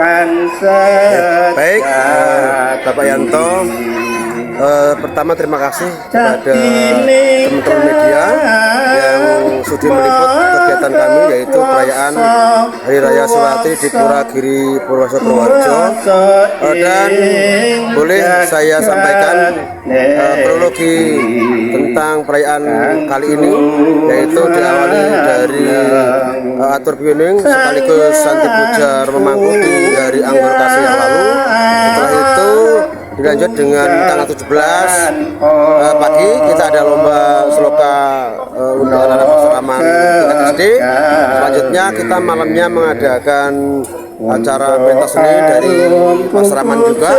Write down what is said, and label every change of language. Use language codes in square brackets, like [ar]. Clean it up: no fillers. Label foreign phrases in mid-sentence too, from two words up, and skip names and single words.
[id] Baik, Bapak Yanto, pertama terima kasih kepada teman-teman media yang sudi meliput kegiatan kami, yaitu perayaan Hari Raya Siwalatri di Pura Giri Purworejo Purworejo. Dan boleh saya sampaikan kronologi tentang perayaan kali ini, yaitu diawali dari [ban] atur piuning [id] sekaligus santi puja Remangku di hari Anggur Kasih yang lalu. Setelah itu dilanjut dengan tanggal 17 pagi kita ada lomba seloka undangan anak Pasaraman tingkat SD. Selanjutnya kita malamnya mengadakan acara pentas seni dari Pasaraman juga.